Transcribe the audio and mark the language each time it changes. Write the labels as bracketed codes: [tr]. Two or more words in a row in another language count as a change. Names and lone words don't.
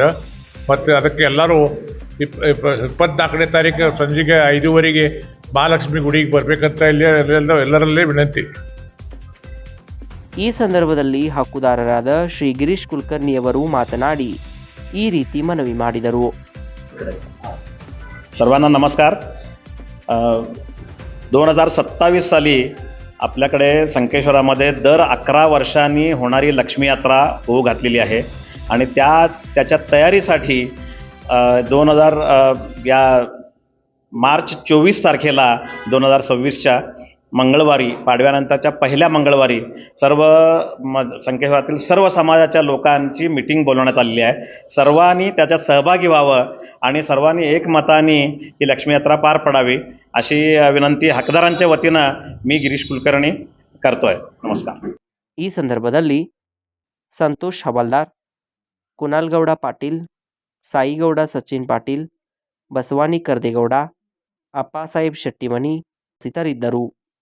[kn] ಮತ್ತು ಅದಕ್ಕೆ ಎಲ್ಲರೂ 24ನೇ ತಾರೀಕು ಸಂಜೆಗೆ 5:30ಗೆ ಮಹಾಲಕ್ಷ್ಮಿ ಗುಡಿಗೆ ಬರಬೇಕಂತ ಎಲ್ಲರಲ್ಲೇ ವಿನಂತಿ. ಈ ಸಂದರ್ಭದಲ್ಲಿ ಹಕ್ಕುದಾರರಾದ ಶ್ರೀ ಗಿರೀಶ್ ಕುಲಕರ್ಣಿಯವರು ಮಾತನಾಡಿ ಈ ರೀತಿ ಮನವಿ ಮಾಡಿದರು. [mr] सर्वांना नमस्कार. 2027 साली आपल्याकडे संकेश्वरामध्ये दर 11 वर्षांनी होणारी लक्ष्मी यात्रा होऊ घातलेली आहे आणि त्याच्या तयारीसाठी या मार्च 24 तारखेला 2026च्या मंगळवारी, पाडव्यानंतरच्या पहिल्या मंगळवारी संकेश्वरातील सर्व समाजाच्या लोकांची मीटिंग बोलवण्यात आलेली आहे. सर्वांनी त्याच्यात सहभागी व्हावं आणि सर्वांनी एकमताने ही लक्ष्मी यात्रा पार पडावी अशी विनंती हकदारांच्या वतीनं मी गिरीश कुलकर्णी करतोय. नमस्कार. [kn] ಈ ಸಂದರ್ಭದಲ್ಲಿ ಸಂತೋಷ್ ಹವಾಲ್ದಾರ್, ಕುನಾಲ್ ಗೌಡ ಪಾಟೀಲ್, ಸಾಯಿಗೌಡ ಸಚಿನ್ ಪಾಟೀಲ್, ಬಸವಾನಿ ಕರ್ದೇಗೌಡ, ಅಪ್ಪಾಸಾಹೇಬ್ ಶೆಟ್ಟಿಮನಿ ಇತರಿದ್ದರು.